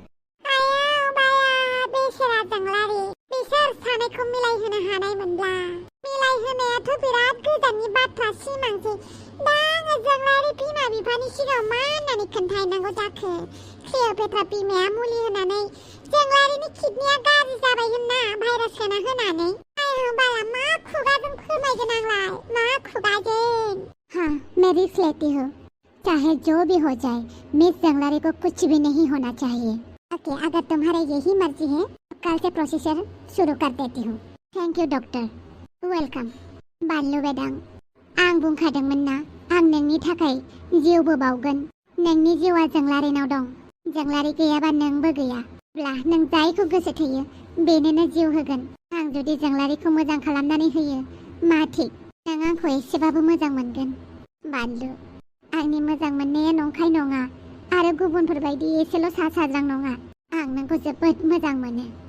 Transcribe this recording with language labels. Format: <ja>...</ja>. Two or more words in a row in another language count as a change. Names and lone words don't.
<brx>आया बाया बेसेरा जोंलारि बिसोर सानैखौ मिलायहोनो हानायमोनब्ला मिलायहोनायाथ' बिराद गोजाननि बाथ्रा सिमांसै दा आङो जोंलारि बिमा बिफानि सिगाङाव मा होननानै खोन्थाहैनांगौ जाखो क्लिय'पेट्रा बिमाया मुलि होनानै जोंलारिनि किडनिया गाज्रि जाबाय होनना भाइरास सोना होनानै आया बाला मा खुगाजों फोरमायगोन आंलाय मा खुगाजों</brx> <hi>हाँ मैं रिस्क लेती हूँ चाहे जो भी हो जाए मिस जंगलारी को कुछ भी नहीं होना चाहिए ओके अगर तुम्हारा यही मर्जी है तो कल से प्रोसीजर शुरू कर देती हूँ</hi> <en>thank you doctor</en> <brx>वेलकम बानलु बेदां आं बुंखादोंमोन ना आं नोंनि थाखाय जिउबो बावगोन नोंनि जिउआ जोंलारिनाव दं जोंलारि गैयाबा नोंबो गैया अब्ला नों जायखौ गोसो थोयो बेनोनो जिउ होगोन आं जुदि जोंलारिखौ मोजां खालामनानै होयो मा थिक नों आंखौ एसेबाबो मोजां मोनगोन बानलु आंनि मोजां मोननाया नंखाय नङा आरो गुबुनफोर बायदि एसेल' सा साज्रां नङा आं नोंखौ जोबोद मोजां मोनो</brx>